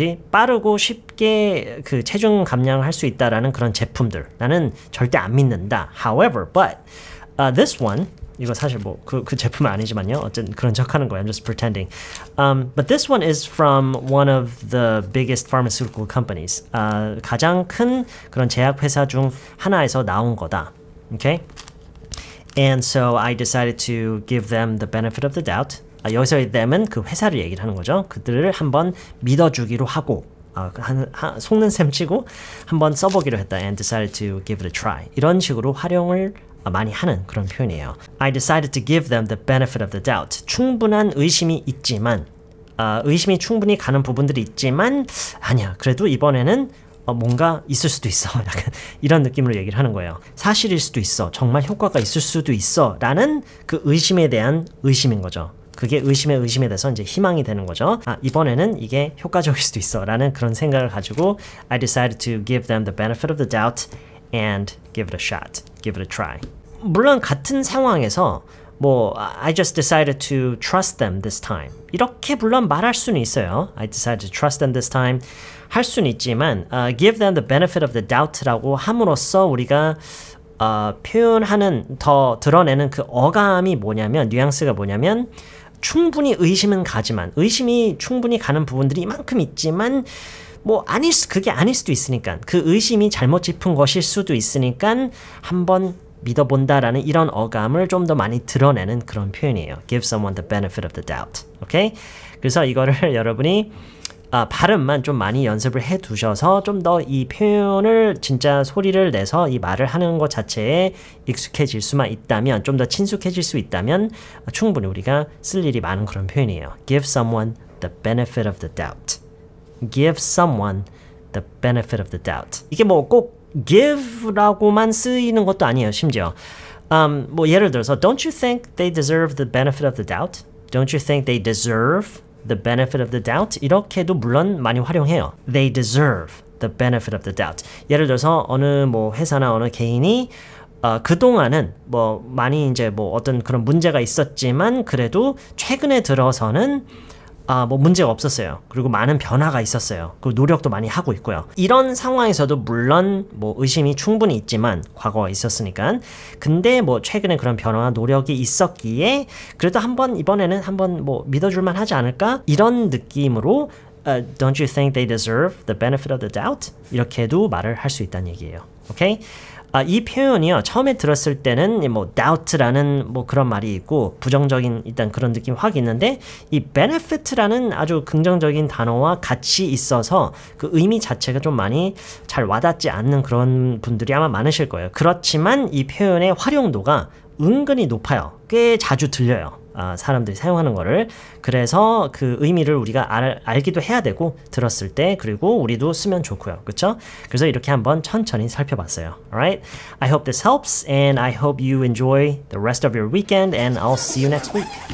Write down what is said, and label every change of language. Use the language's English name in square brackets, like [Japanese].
[Korean] 빠르고 쉽게 그 체중 감량을 할 수 있다라는 그런 제품들. 나는 절대 안 믿는다. [English] However, but This one [Korean] 이거 사실 뭐 그 제품은 아니지만요. 어쨌든 그런 척하는 거예요. [English] I'm just pretending. But this one is from one of the biggest pharmaceutical companies. [Korean] 가장 큰 그런 제약 회사 중 하나에서 나온 거다. [English] Okay? And so I decided to give them the benefit of the doubt. [Korean] 여기서의 them은 그 회사를 얘기를 하는 거죠. 그들을 한번 믿어주기로 하고 속는 셈 치고 한번 써보기로 했다. [English] And decided to give it a try. [Korean] 이런 식으로 활용을 많이 하는 그런 표현이에요. [English] I decided to give them the benefit of the doubt. [Korean] 충분한 의심이 있지만 의심이 충분히 가는 부분들이 있지만 아니야. 그래도 이번에는 뭔가 있을 수도 있어. 약간 이런 느낌으로 얘기를 하는 거예요. 사실일 수도 있어. 정말 효과가 있을 수도 있어. 라는 그 의심에 대한 의심인 거죠. 그게 의심에 돼서 이제 희망이 되는 거죠. 이번에는 이게 효과적일 수도 있어. 라는 그런 생각을 가지고 [English] I decided to give them the benefit of the doubt and give it a shot. Give it a try. [Korean] 물론 같은 상황에서 뭐 [English] I just decided to trust them this time. [Korean] 이렇게 물론 말할 수는 있어요. [English] I decided to trust them this time. [Korean] 할 수는 있지만 [English] give them the benefit of the doubt [Korean] 라고 함으로써 우리가 표현하는 더 드러내는 그 어감이 뭐냐면 뉘앙스가 뭐냐면 충분히 의심은 가지만 의심이 충분히 가는 부분들이 이만큼 있지만 뭐 그게 아닐 수도 있으니까 그 의심이 잘못 짚은 것일 수도 있으니까 한번 믿어본다라는 이런 어감을 좀 더 많이 드러내는 그런 표현이에요. [English] Give someone the benefit of the doubt. [Korean] 오케이? 그래서 이거를 여러분이 발음만 좀 많이 연습을 해 두셔서 좀 더 이 표현을 진짜 소리를 내서 이 말을 하는 것 자체에 익숙해질 수만 있다면 좀 더 친숙해질 수 있다면 충분히 우리가 쓸 일이 많은 그런 표현이에요. [English] Give someone the benefit of the doubt. Give someone the benefit of the doubt. [Korean] 이게 뭐 꼭 give라고만 쓰이는 것도 아니에요. 심지어 뭐 예를 들어서 [English] Don't you think they deserve the benefit of the doubt? Don't you think they deserve the benefit of the doubt? [Korean] 이렇게도 물론 많이 활용해요. [English] They deserve the benefit of the doubt. [Korean] 예를 들어서 어느 뭐 회사나 어느 개인이 그동안은 뭐 많이 이제 뭐 어떤 그런 문제가 있었지만 그래도 최근에 들어서는 뭐 문제가 없었어요. 그리고 많은 변화가 있었어요. 그리고 노력도 많이 하고 있고요. 이런 상황에서도 물론 뭐 의심이 충분히 있지만 과거가 있었으니까 근데 뭐 최근에 그런 변화와 노력이 있었기에 그래도 이번에는 한번 뭐 믿어줄만 하지 않을까? 이런 느낌으로 [English] Don't you think they deserve the benefit of the doubt? [Korean] 이렇게도 말을 할 수 있다는 얘기예요. 오케이? 이 표현이요. 처음에 들었을 때는 뭐 doubt라는 뭐 그런 말이 있고 부정적인 일단 그런 느낌이 확 있는데 이 benefit라는 아주 긍정적인 단어와 같이 있어서 그 의미 자체가 좀 많이 잘 와닿지 않는 그런 분들이 아마 많으실 거예요. 그렇지만 이 표현의 활용도가 은근히 높아요. 꽤 자주 들려요. 사람들이 사용하는 거를. 그래서 그 의미를 우리가 알기도 해야 되고 들었을 때 그리고 우리도 쓰면 좋고요. 그렇죠? 그래서 이렇게 한번 천천히 살펴봤어요. [English] Alright? I hope this helps and I hope you enjoy the rest of your weekend and I'll see you next week.